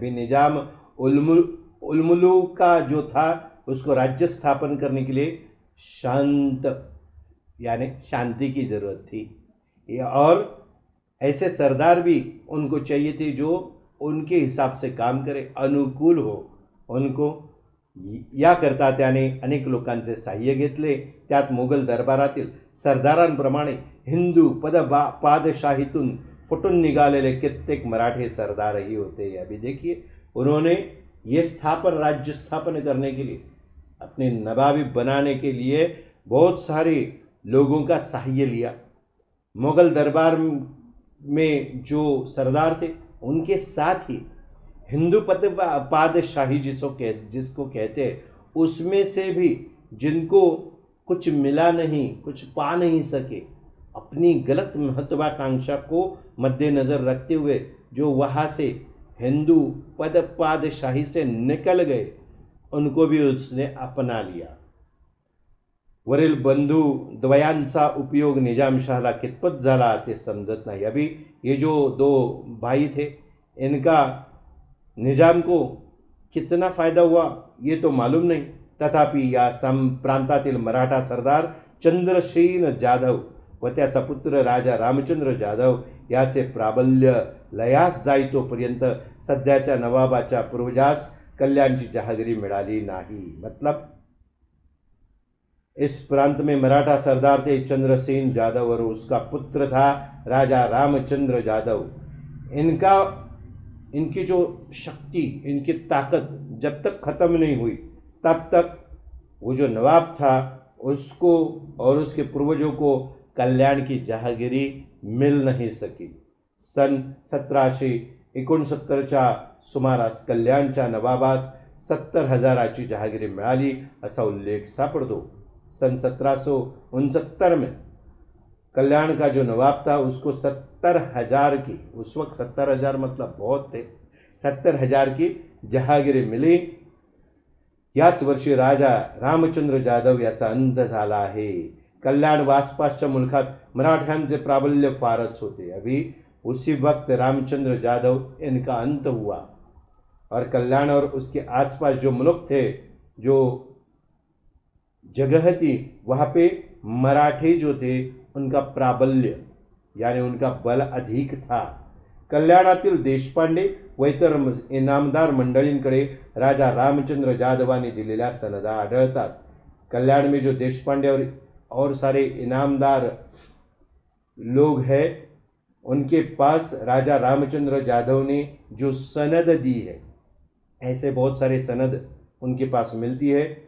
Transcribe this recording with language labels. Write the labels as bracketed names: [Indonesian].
[Hindi] अभी निजाम उलमुलुका जो था उसको राज्य स्थापन करने के लिए शांत यानी शांति की ज़रूरत थी, और ऐसे सरदार भी उनको चाहिए थे जो उनके हिसाब से काम करे, अनुकूल हो उनको। [Marathi] याकरता त्याने अनेक लोकांचे सहाय्य घेतले, त्यात मोगल दरबारातील सरदारांप्रमाणे हिंदू पादशाहीतून फुटून निघालेले कित्येक मराठे सरदारही होते। [Hindi] अभी देखिए उन्होंने ये राज्य स्थापन करने के लिए, अपने नवाबी बनाने के लिए बहुत सारे लोगों का सहाय्य लिया। मुगल दरबार में जो सरदार थे उनके साथ ही हिंदू पादशाही जिसको कहते हैं उसमें से भी जिनको कुछ मिला नहीं, कुछ पा नहीं सके, अपनी गलत महत्वाकांक्षा को मद्देनज़र रखते हुए जो वहाँ से हिंदू पादशाही से निकल गए उनको भी उसने अपना लिया। [Marathi] वरील बंधू द्वयांचा उपयोग निजामशाहला कितपत झाला ते समजत नाही। [Hindi] अभी ये जो दो भाई थे इनका निजाम को कितना फ़ायदा हुआ ये तो मालूम नहीं। [Marathi] तथापि या प्रांतातील मराठा सरदार चंद्रसेन जाधव व त्याचा पुत्र राजा रामचंद्र जाधव याचे प्राबल्य लयास जाई तोपर्यंत सध्याच्या नवाबाच्या पूर्वजास [Hindi] कल्याण की जहागिरी [Marathi] मिळाली [Hindi] नहीं। मतलब इस प्रांत में मराठा सरदार थे चंद्रसेन यादव और उसका पुत्र था राजा रामचंद्र यादव। इनकी जो शक्ति, इनकी ताकत जब तक खत्म नहीं हुई तब तक वो जो नवाब था उसको और उसके पूर्वजों को कल्याण की जहागिरी मिल नहीं सकी। [Marathi] सन 1769च्या सुमारास कल्याणच्या नवाबास 70,000ची जहागिरी मिळाली असा उल्लेख सापडतो। [Hindi] सन 1769 में कल्याण का जो नवाब था उसको 70,000 की, उस वक्त 70,000 मतलब बहुत थे, 70,000 की जहागिरी मिली। [Marathi] याच वर्षी राजा रामचंद्र यादव याचा अंत झाला आहे। कल्याण व आसपासच्या मुल्कात मराठ्यांचे प्राबल्य फारच होते। [Hindi] अभी उसी वक्त रामचंद्र यादव इनका अंत हुआ और कल्याण और उसके आसपास जो मुल्क थे, जो जगह थी, वहाँ पे मराठे जो थे उनका प्राबल्य यानी उनका बल अधिक था। [Marathi] कल्याणातील देशपांडे व इतर इनामदार मंडळींकडे राजा रामचंद्र यादवांनी दिलेल्या सनदा आढळतात। [Hindi] कल्याण में जो देशपांडे और सारे इनामदार लोग हैं उनके पास राजा रामचंद्र यादव ने जो सनद दी है, ऐसे बहुत सारे सनद उनके पास मिलती है।